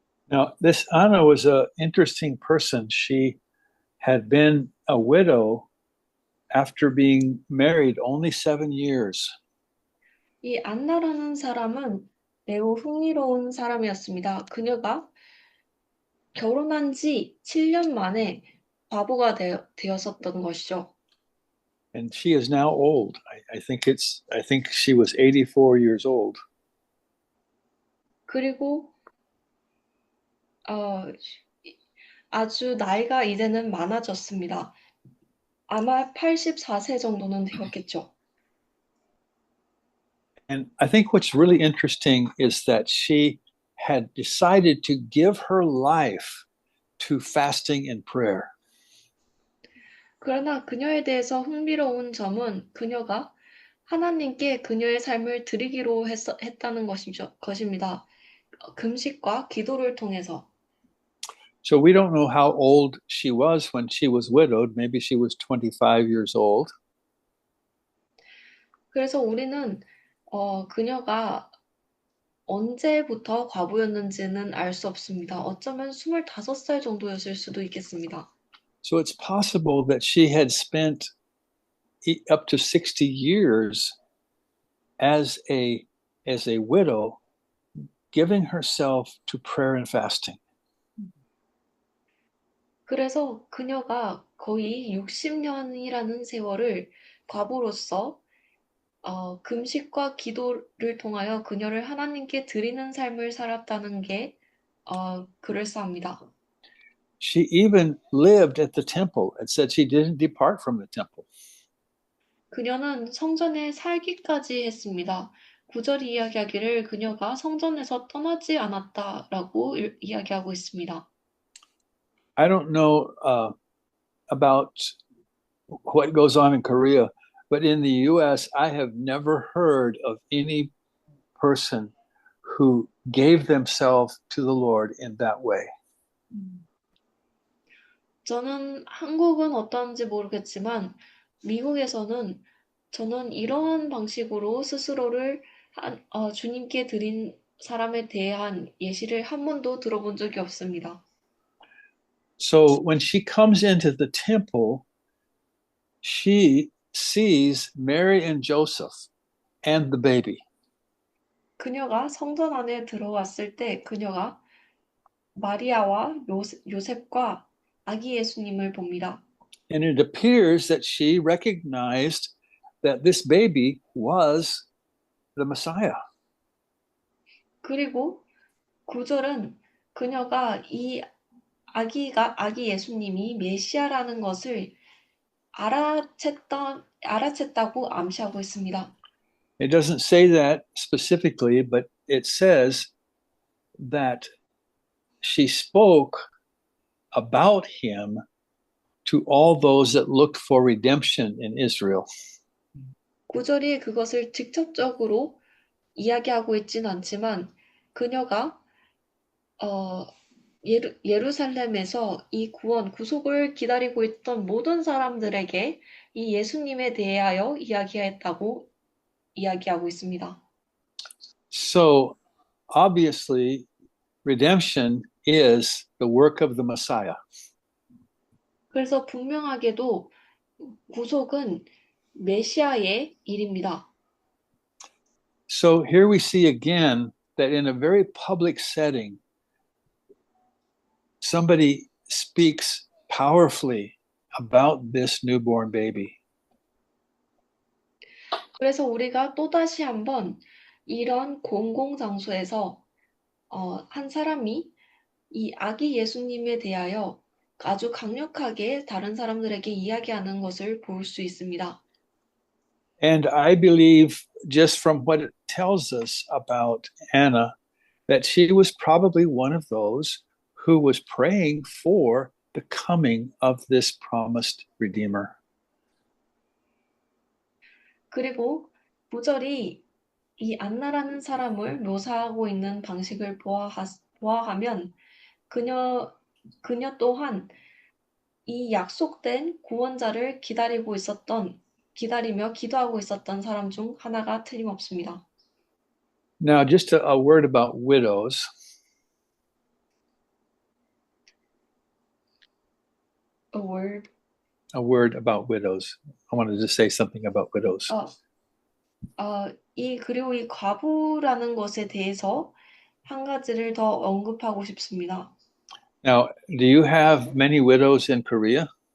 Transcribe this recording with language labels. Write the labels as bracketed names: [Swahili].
[English] Now, this Anna was an interesting person. She had been a widow after being married only 7 years. [Korean] 이 안나라는 사람은 매우 흥미로운 사람이었습니다. 그녀가 결혼한 지 7년 만에 과부가 되었었던 것이죠. [English] And she is now old. I think she was 84 years old. [Korean] 그리고 아주 나이가 이제는 많아졌습니다. 아마 84세 정도는 되었겠죠. [English] And I think what's really interesting is that she had decided to give her life to fasting and prayer. [Korean] 그러나 그녀에 대해서 흥미로운 점은 그녀가 하나님께 그녀의 삶을 드리기로 했다는 것입니다. 금식과 기도를 통해서. [English] So we don't know how old she was when she was widowed. Maybe she was 25 years old. [Korean] 그래서 우리는 그녀가 언제부터 과부였는지는 알 수 없습니다. 어쩌면 25살 정도였을 수도 있겠습니다. [English] So it's possible that she had spent up to 60 years as a widow, giving herself to prayer and fasting. [Korean] 그래서 그녀가 거의 60년이라는 세월을 과부로서 금식과 기도를 통하여 그녀를 하나님께 드리는 삶을 살았다는 게 그럴싸합니다. [English] She even lived at the temple. It said she didn't depart from the temple. [Korean] 그녀는 성전에 살기까지 했습니다. 9절이 이야기하기를 그녀가 성전에서 떠나지 않았다라고 이야기하고 있습니다. [English] I don't know about what goes on in Korea, but in the US, I have never heard of any person who gave themselves to the Lord in that way. [Korean] 저는 한국은 어떤지 모르겠지만 미국에서는 저는 이러한 방식으로 스스로를 주님께 드린 사람에 대한 예시를 한 번도 들어본 적이 없습니다. [English] So when she comes into the temple, she sees Mary and Joseph and the baby. [Korean] 그녀가 성전 안에 들어왔을 때 그녀가 마리아와 요셉과 아기 예수님을 봅니다. [English] And it appears that she recognized that this baby was the Messiah. [Korean] 그리고 9절은 그녀가 이 아기 예수님이 메시아라는 것을 알아챘다고 암시하고 있습니다. [English] It doesn't say that specifically, but it says that she spoke about him to all those that looked for redemption in Israel. [Korean] 9절이 그것을 직접적으로 이야기하고 있진 않지만 그녀가 예루살렘에서 이 구속을 기다리고 있던 모든 사람들에게 이 예수님에 대하여 이야기했다고 이야기하고 있습니다. [English] So obviously, redemption is the work of the Messiah. [Korean] 그래서 분명하게도 구속은 메시아의 일입니다. [English] So here we see again that in a very public setting, somebody speaks powerfully about this newborn baby. [Korean] 그래서 우리가 또다시 한번 이런 공공장소에서 한 사람이 이 아기 예수님에 대하여 아주 강력하게 다른 사람들에게 이야기하는 것을 볼 수 있습니다. [English] And I believe, just from what it tells us about Anna, that she was probably one of those who was praying for the coming of this promised Redeemer. [Korean] 그리고 구절이 이 안나라는 사람을 묘사하고 있는 방식을 보아하면 그녀 또한 이 약속된 구원자를 기다리며 기도하고 있었던 사람 중 하나가 틀림없습니다. [English] Now, just a word about widows. A word. A word about widows. I wanted to say something about widows. [Korean] 그리고 이 과부라는 것에 대해서 한 가지를 더 언급하고 싶습니다. [English] Now, do you have many widows in Korea?